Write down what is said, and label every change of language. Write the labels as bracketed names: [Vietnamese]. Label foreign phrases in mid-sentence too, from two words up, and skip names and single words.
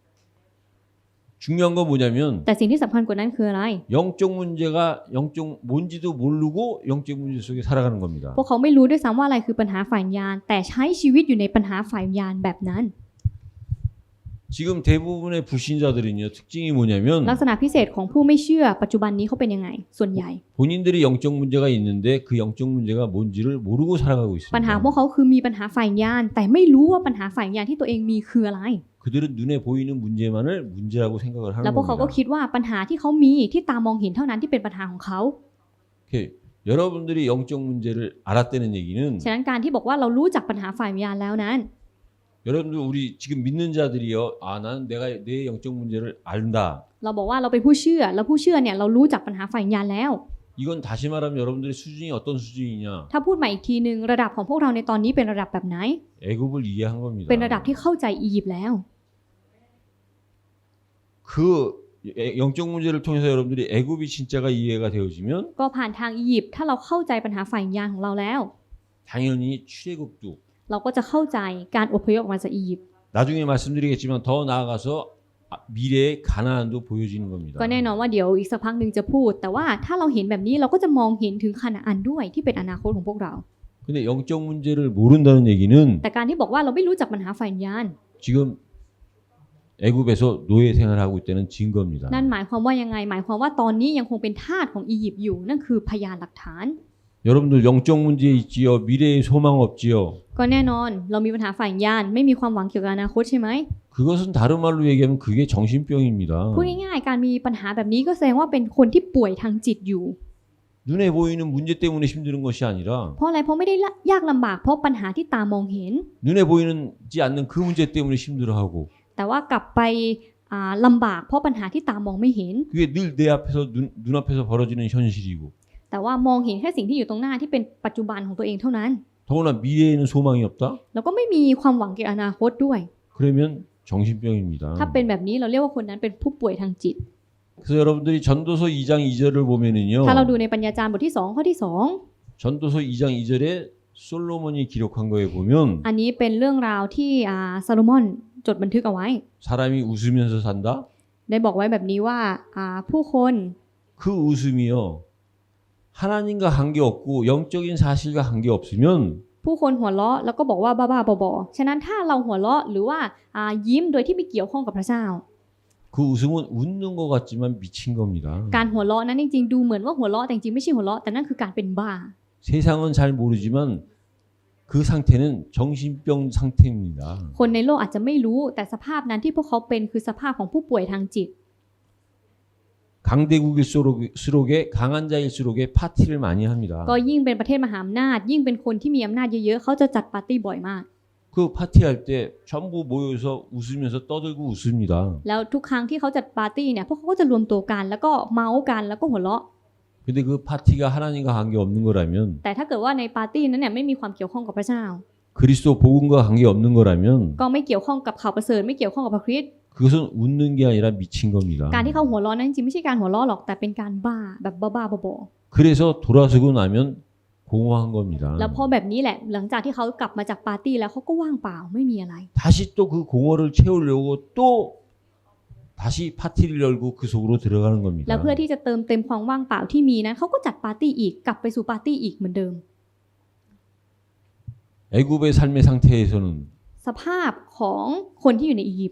[Korean] 중요한 건 뭐냐면 [Thai] แต่สิ่งที่สำคัญกว่านั้นคืออะไร [Korean] 영적 문제가 영적 뭔지도 모르고 영적 문제 속에 살아가는 겁니다. [Thai] พวกเขาไม่รู้ด้วยซ้ำว่าอะไรคือปัญหาฝ่ายวิญญาณแต่ใช้ชีวิตอยู่ในปัญหาฝ่ายวิญญาณแบบนั้น [Korean] 지금 대부분의 불신자들은요. 특징이 뭐냐면 [Thai] ลักษณะพิเศษของผู้ไม่เชื่อปัจจุบันนี้เขาเป็นยังไงส่วนใหญ่ [Korean] 본인들이 영적 문제가 있는데 그 영적 문제가 뭔지를 모르고 살아가고 [Thai] ปัญหา [Korean] 있습니다. [Thai] พวกเขาคือมีปัญหาฝ่ายวิญญาณแต่ไม่รู้ว่าปัญหาฝ่ายวิญญาณที่ตัวเองมีคืออะไร [Korean] 그들은 눈에 보이는 문제만을 문제라고 생각을 [Thai] แล้ว [Korean] 하는 [Thai] พวกเขาก็ [Korean] 겁니다. [Thai] คิดว่าปัญหาที่เขามีที่ตามองเห็นเท่านั้นที่เป็นปัญหาของเขา [Korean] 이렇게 여러분들이 영적 문제를 알았다는 얘기는 [Thai] ฉะนั้นการที่บอกว่าเรารู้จักปัญหาฝ่ายวิญญาณแล้วนั้น [Korean] 여러분들 우리 지금 믿는 자들이요. 아, 나는 내가 내 영적 문제를 안다. [Thai] เราบอกว่าเราเป็นผู้เชื่อแล้วผู้เชื่อเนี่ยเรารู้จักปัญหาฝ่ายวิญญาณแล้ว [Korean] 이건 다시 말하면 여러분들의 수준이 어떤 수준이냐? [Thai] ถ้าพูดใหม่อีกทีนึงระดับของพวกเราในตอนนี้เป็นระดับแบบไหน [Korean] 애굽을 이해한 겁니다. [Thai] เป็นระดับที่เข้าใจอียิปต์แล้ว [Korean] 그 영적 문제를 통해서 여러분들이 애굽이 진짜가 이해가 되어지면 [Thai] ก็ผ่านทางอียิปต์ถ้าเราเข้าใจปัญหาฝ่ายวิญญาณของเราแล้ว [Korean] 당연히 출애굽도 [Thai] เราก็จะเข้าใจการอพยพออกมาจากอียิปต์ [Korean] 나중에 말씀드리겠지만 더 나아가서 미래의 가나안도 보여지는 겁니다. [Thai] ก็แน่นอนว่าเดี๋ยวอีกสักพักหนึ่งจะพูด แต่ว่าถ้าเราเห็นแบบนี้เราก็จะมองเห็นถึงคานาอันด้วยที่เป็นอนาคตของพวกเรา [Korean] 근데 영적 문제를 모른다는 얘기는 [Thai] แต่การที่บอกว่าเราไม่รู้จักปัญหาฝ่ายวิญญาณ [Korean] 지금 애굽에서 노예 생활하고 있다는 증거입니다. [Thai] นั่นหมายความว่ายังไงหมายความว่าตอนนี้ยังคงเป็นทาสของอียิปต์อยู่นั่นคือพยานหลักฐาน [Korean] 여러분들 영적 문제 있지요. 미래에 소망 없지요. [Thai] ก็แน่นอนเรามีปัญหาฝ่ายวิญญาณไม่มีความหวังเกี่ยวกับอนาคตใช่ไหม [Korean] 그것은 다른 말로 얘기하면 그게 정신병입니다. [Thai] พูดง่ายๆการมีปัญหาแบบนี้ก็แสดงว่าเป็นคนที่ป่วยทางจิตอยู่ [Korean] 눈에 보이는 문제 때문에 힘든 것이 아니라 [Thai] เพราะอะไรเพราะไม่ได้ยากลำบากเพราะปัญหาที่ตามองเห็น [Korean] 눈에 보이지 않는 그 문제 때문에 힘들어하고 [Thai] แต่ว่ากลับไปลำบากเพราะปัญหาที่ตามองไม่เห็น [Korean] 그게 늘 내 앞에서 눈앞에서 벌어지는 현실이고 [Thai] แต่ว่ามองเห็นแค่สิ่งที่อยู่ตรงหน้าที่เป็นปัจจุบันของตัวเองเท่านั้น [Korean] 더구나 미래에는 소망이 없다? [Thai] แล้วก็ไม่มีความหวังเกี่ยวกับอนาคตด้วย [Korean] 그러면 정신병입니다. [Thai] ถ้าเป็นแบบนี้เราเรียกว่าคนนั้นเป็นผู้ป่วยทางจิต [Korean] 그래서 여러분들이 전도서 2장 2절을 보면은요. [Thai] ถ้าเราดูในปัญญาจารย์บทที่2ข้อที่ [Korean] 전도서 2장 2절에 솔로몬이 기록한 거에 보면 [Thai] 2 อันนี้เป็นเรื่องราวที่ซาโลมอนจดบันทึกเอาไว้ [Korean] 사람이 웃으면서 산다? [Thai] ได้บอกไว้แบบนี้ว่าผู้คน [Korean] 그 웃음이요. 하나님과 관계없고 영적인 사실과 관계없으면 [Thai] ผู้คนหัวเราะแล้วก็บอกว่าบ้าๆบอๆฉะนั้นถ้าเราหัวเราะหรือว่ายิ้มโดยที่ไม่เกี่ยวข้องกับพระเจ้า [Korean] 그 웃음은 웃는 것 같지만 미친 겁니다. [Thai] การหัวเราะนั้นจริงๆดูเหมือนว่าหัวเราะแต่จริงๆไม่ใช่หัวเราะแต่นั่นคือการเป็นบ้า [Korean] 세상은 잘 모르지만 그 상태는 정신병 상태입니다. [Thai] คนในโลกอาจจะไม่รู้แต่สภาพนั้นที่พวกเขาเป็นคือสภาพของผู้ป่วยทางจิต [Korean] 강대국일수록에 강한 자일수록에 파티를 많이 합니다. [Thai] ก็ยิ่งเป็นประเทศมหาอำนาจยิ่งเป็นคนที่มีอำนาจเยอะๆเขาจะจัดปาร์ตี้บ่อยมาก [Korean] 그 파티할 때 전부 모여서 웃으면서 떠들고 웃습니다. [Thai] แล้วทุกครั้งที่เขาจัดปาร์ตี้เนี่ยพวกเขาก็จะรวมตัวกันแล้วก็เมาส์กันแล้วก็หัวเราะ [Korean] 근데 그 파티가 하나님과 관계없는 거라면 [Thai] แต่ถ้าเกิดว่าในปาร์ตี้นั้นเนี่ยไม่มีความเกี่ยวข้องกับพระเจ้า [Korean] 그리스도 복음과 관계없는 거라면 [Thai] ก็ไม่เกี่ยวข้องกับข่าวประเสริฐไม่เกี่ยวข้องกับพระคริสต์ [Korean] 그것은 웃는 게 아니라 미친 겁니다. [Thai] การที่เขาหัวเราะนั้นจริงๆไม่ใช่การหัวเราะหรอกแต่เป็นการบ้าแบบบ้าๆบอ [Korean] 그래서 돌아서고 나면 공허한 겁니다. [Thai] ๆแล้วพอแบบนี้แหละหลังจากที่เขากลับมาจากปาร์ตี้แล้วเขาก็ว่างเปล่าไม่มีอะไร [Korean] 다시 또 그 공허를 채우려고 또 다시 파티를 열고 그 속으로 들어가는 [Thai] แล้ว [Korean] 겁니다. [Thai] เพื่อที่จะเติมเต็มความว่างเปล่าที่มีนั้นเขาก็จัดปาร์ตี้อีกกลับไปสู่ปาร์ตี้อีกเหมือนเดิม [Korean] 애굽의 삶의 상태에서는 [Thai] สภาพของคนที่อยู่ในอียิปต์